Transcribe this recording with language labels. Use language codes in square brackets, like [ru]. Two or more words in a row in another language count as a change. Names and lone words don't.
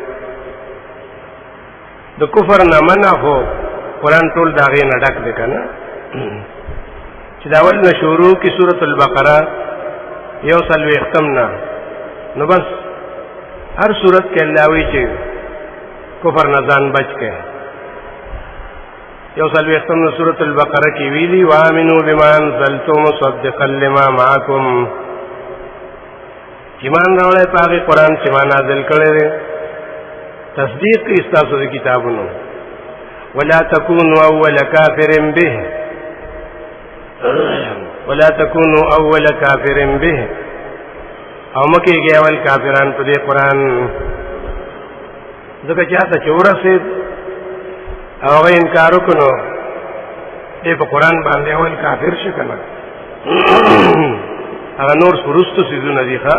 [ps] د کفر نه منع خو قرآن ټول د هغې نه ډک دی که نه، چې د اول نه شروع کي سورة البقره 140 نه، نو بس هر صورت کې الله وایي چې کفر نه ځان بچ کړئ. 140 نه سورة البقره کې ویلي [ar] وآمنوا بما انزلت مصدقا لما معكم، [ps] ایمان راوړئ په هغې قرآن چې ما نازل کړی دی، تصدیق کوي ستاسو د کتابونو. [ar] ولا تكونوا اول کافر به، ولا تكونوا اول کافر به، [ps] او مکیږئ اول کافران په دې قرآن. ځکه چې هڅه چې ورسېد او هغه انکار وکړو نو دې په قرآن باندې اول کافر شي که نه. هغه نور وروستو څیزونه دي ښه.